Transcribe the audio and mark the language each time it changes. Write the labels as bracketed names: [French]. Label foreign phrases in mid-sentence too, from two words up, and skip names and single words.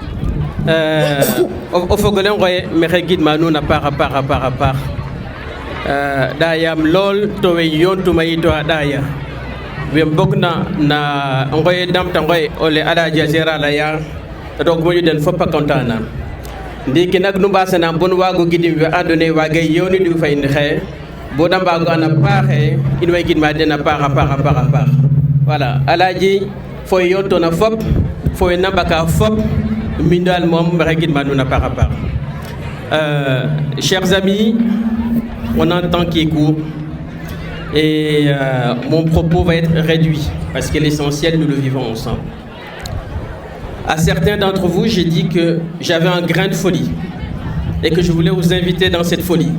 [Serer] Au fogolem roye mexe gidma nuun a paax. Ɗayam lool to we yontuma yit to a ɗaya. We mbogna na ngoye damta ngoye ole Alaaji Gérard laya roog moƴu den fop a content na. Ndiiki nak nu mbaasanaam bon waago gidim we andoona yee waagay yoonidu fa in xaye bo da mbaago an a paaxe in way gidma den a paax. Voilà, Alaaji fo yontona fop fo we nambaka fop min daal moom mexe gidma nuun a paax. [French] Chers amis, on a un temps qui est court et mon propos va être réduit parce que l'essentiel, nous le vivons ensemble. À certains d'entre vous, j'ai dit que j'avais un grain de folie et que je voulais vous inviter dans cette folie.